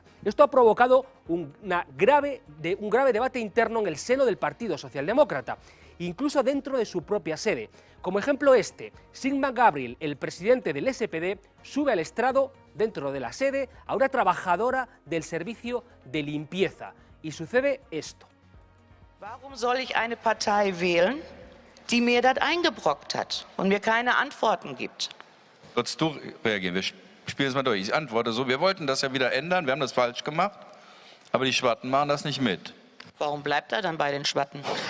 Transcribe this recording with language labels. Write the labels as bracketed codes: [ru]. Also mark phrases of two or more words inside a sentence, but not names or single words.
[es] Esto ha provocado un grave debate interno en el seno del Partido Socialdemócrata, incluso dentro de su propia sede. Como ejemplo Sigmar Gabriel, el presidente del SPD, sube al estrado dentro de la sede a una trabajadora del servicio de limpieza. Y sucede esto. [de] Warum soll ich eine Partei wählen, die mir das eingebrockt hat und mir keine Antworten gibt? Würdest du reagieren? Wir spielen es mal durch. Ich antworte so, wir wollten das ja wieder ändern, wir haben das falsch gemacht, aber die Schwatten machen das nicht mit. Warum bleibt er dann bei den Schwatten?